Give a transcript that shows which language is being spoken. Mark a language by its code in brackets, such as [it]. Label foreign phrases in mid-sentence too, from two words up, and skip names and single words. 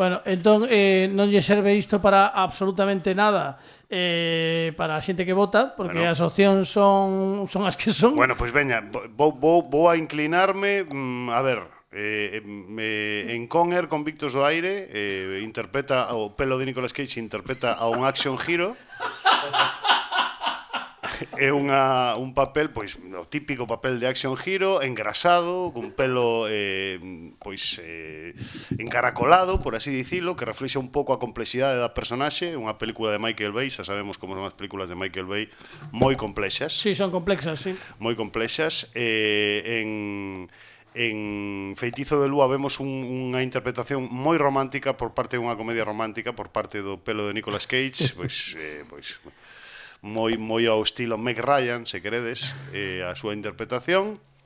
[gl] Bueno, entón non lle serve isto para absolutamente nada para a xente que vota, porque as opcións son as que son. Bueno, pois veña, vou a inclinarme, a ver, en Conner, Convictos do Aire, interpreta o pelo de Nicolas Cage, interpreta a un [en] action hero. [gl] É un papel, pois, o típico papel de [en] action hero, [gl] engrasado, cun pelo encaracolado, por así dicilo, que reflexa un pouco a complexidade da personaxe. Unha película de Michael Bay, xa sabemos como son as películas de Michael Bay, moi complexas. Sí, son complexas, sí. Moi complexas. En Feitizo de Lúa vemos unha interpretación moi romántica por parte dunha comedia romántica por parte do pelo de Nicolas Cage, pois moi ao estilo Meg Ryan, se queredes, a súa interpretación.